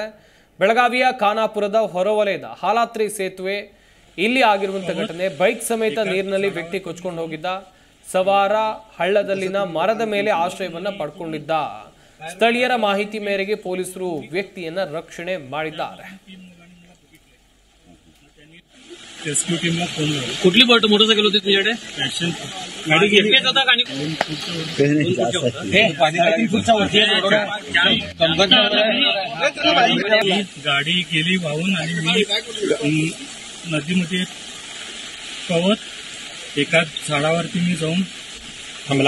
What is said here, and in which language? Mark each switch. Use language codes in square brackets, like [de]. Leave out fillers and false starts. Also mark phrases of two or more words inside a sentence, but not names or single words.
[kn] ಬೆಳಗಾವಿಯ ಖಾನಾಪುರದ ಹೊರವಲಯದ ಹಾಲಾತ್ರಿ ಸೇತುವೆ ಇಲ್ಲಿ ಆಗಿರುವಂತ ಘಟನೆ. ಬೈಕ್ ಸಮೇತ ನೀರಿನಲ್ಲಿ ವ್ಯಕ್ತಿ ಕೊಚ್ಚಿಕೊಂಡು ಹೋಗಿದ್ದ. ಸವಾರ ಹಳ್ಳದಲ್ಲಿನ ಮರದ ಮೇಲೆ ಆಶ್ರಯವನ್ನ ಪಡ್ಕೊಂಡಿದ್ದ. ಸ್ಥಳೀಯರ ಮಾಹಿತಿ ಮೇರೆಗೆ ಪೊಲೀಸರು ವ್ಯಕ್ತಿಯನ್ನ ರಕ್ಷಣೆ ಮಾಡಿದ್ದಾರೆ. [en] rescue team [mr] फोन झाला. कुठली मोटरसायकल होती तुझ्याकडे? ऍक्शन गाडी एकटेच होता का? गाडी गेली वाहून आणि मी नदीमध्ये पवत एका झाडावरती मी जाऊन थांबला.